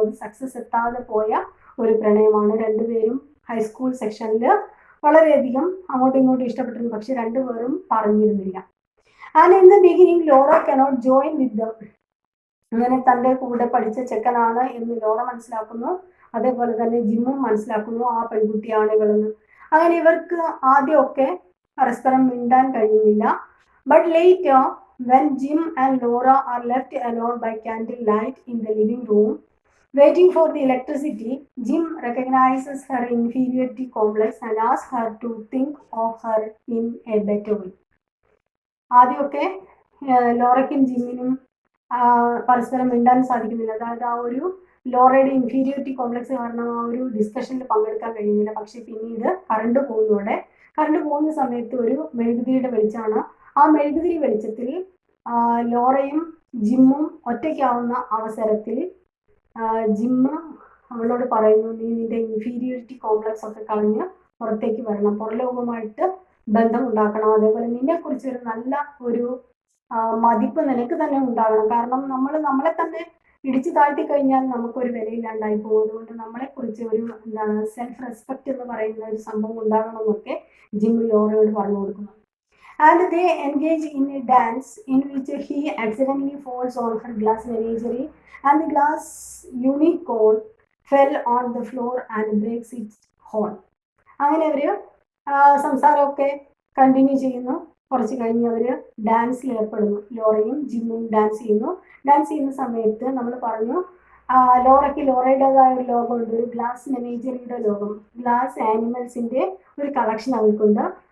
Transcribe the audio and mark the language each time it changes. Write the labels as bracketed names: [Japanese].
[Malayalam] അത് സക്സസ് എത്താതെ പോയ ഒരു പ്രണയമാണ്. രണ്ടുപേരും ഹൈസ്കൂൾ സെക്ഷനിൽ വളരെയധികം അങ്ങോട്ടും ഇങ്ങോട്ടും ഇഷ്ടപ്പെട്ടിരുന്നു, പക്ഷെ രണ്ടുപേരും പറഞ്ഞിരുന്നില്ല. [English] And in the beginning Laura cannot join with them. [Malayalam] അങ്ങനെ തൻ്റെ കൂടെ പഠിച്ച ചെക്കനാണ് എന്ന് ലോറ മനസ്സിലാക്കുന്നു, അതേപോലെ തന്നെ ജിമ്മും മനസ്സിലാക്കുന്നു ആ പെൺകുട്ടിയാണ് ഇവളെന്ന്. അങ്ങനെ ഇവർക്ക് ആദ്യമൊക്കെ പരസ്പരം മിണ്ടാൻ കഴിയുന്നില്ല. [English] But later when Jim and Laura are left alone by candle light in the living room waiting for the electricity, Jim recognizes her inferiority complex and asks her to think of her in a better way. [Malayalam] ആദ്യമൊക്കെ ലോറയ്ക്കും ജിമ്മിനും പരസ്പരം മിണ്ടാൻ സാധിക്കുന്നില്ല. അതായത് ആ ഒരു ലോറയുടെ inferiority complex കാരണം ആ ഒരു ഡിസ്കഷനിൽ പങ്കെടുക്കാൻ കഴിയുന്നില്ല. പക്ഷെ പിന്നീട് കറണ്ട് പോകുന്ന സമയത്ത് ഒരു മെഴുകുതിരിയുടെ വെളിച്ചമാണ്. ആ മെഴുകുതിരി വെളിച്ചത്തിൽ ലോറയും ജിമ്മും ഒറ്റയ്ക്കാവുന്ന അവസരത്തിൽ ജിമ്മ് അവളോട് പറയുന്നു, നീ നിന്റെ ഇൻഫീരിയോറിറ്റി കോംപ്ലക്സ് ഒക്കെ കളഞ്ഞ് പുറത്തേക്ക് വരണം, പുറലോകവുമായിട്ട് ബന്ധം ഉണ്ടാക്കണം, അതേപോലെ നിന്നെക്കുറിച്ച് ഒരു നല്ല ഒരു മതിപ്പ് നിനക്ക് തന്നെ ഉണ്ടാകണം. കാരണം നമ്മൾ നമ്മളെ തന്നെ ഇടിച്ചു താഴ്ത്തി കഴിഞ്ഞാൽ നമുക്കൊരു വിലയില്ലാണ്ടായി പോകും. അതുകൊണ്ട് നമ്മളെക്കുറിച്ച് ഒരു എന്താണ് സെൽഫ് റെസ്പെക്റ്റ് എന്ന് പറയുന്ന ഒരു സംഭവം ഉണ്ടാകണമെന്നൊക്കെ ജിം ലോറയോട് പറഞ്ഞു കൊടുക്കുന്നു. [English] And they engage in a dance in which he accidentally falls on her glass menagerie and the glass unicorn fell on the floor and breaks its horn. [Malayalam] അങ്ങനെ അവർ സംസാരമൊക്കെ കണ്ടിന്യൂ ചെയ്യുന്നു. കുറച്ച് കഴിഞ്ഞ് അവർ ഡാൻസിൽ ഏർപ്പെടുന്നു. ലോറയും ജിമ്മും ഡാൻസ് ചെയ്യുന്നു. ഡാൻസ് ചെയ്യുന്ന സമയത്ത് നമ്മൾ പറഞ്ഞു ലോറയ്ക്ക് ലോറയുടേതായ ഒരു ലോകമുണ്ട്, ഒരു ഗ്ലാസ് മെനേജറിയുടെ ലോകം, ഗ്ലാസ് ആനിമൽസിൻ്റെ ഒരു കളക്ഷൻ അവർക്കുണ്ട്.